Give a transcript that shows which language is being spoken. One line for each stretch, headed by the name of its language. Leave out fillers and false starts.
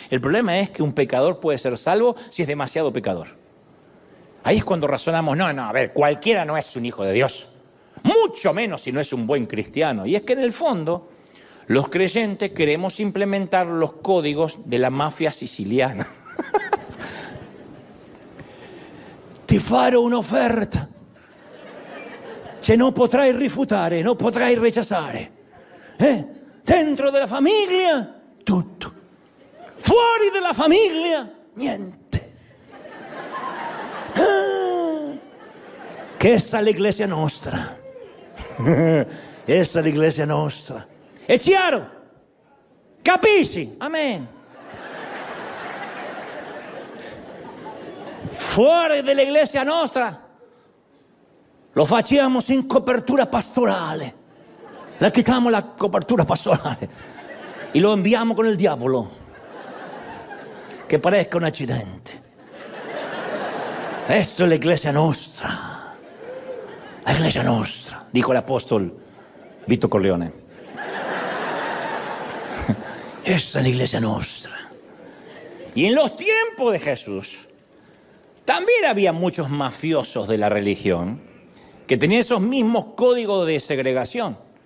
Spanish: El problema es que un pecador puede ser salvo si es demasiado pecador. Ahí es cuando razonamos, no, a ver, cualquiera no es un hijo de Dios. Mucho menos si no es un buen cristiano. Y es que en el fondo, los creyentes queremos implementar los códigos de la mafia siciliana.
Italian: Ti farò un'offerta che non potrai rifiutare, non potrai rechazare. Dentro della famiglia, tutto. Fuori della famiglia, niente. Questa è l'iglesia nostra. Questa è l'iglesia nostra. È chiaro? Capisci? Amen. Fuori dall'iglesia nostra lo facciamo in copertura pastorale. Le quitiamo la copertura pastorale e lo inviamo con il diavolo che parezca un accidente. Questa è l'iglesia nostra.
Spanish: La iglesia nostra, dijo el apóstol Vito Corleone. Esta es la iglesia nostra. Y en los tiempos de Jesús también había muchos mafiosos de la religión que tenían esos mismos códigos de segregación.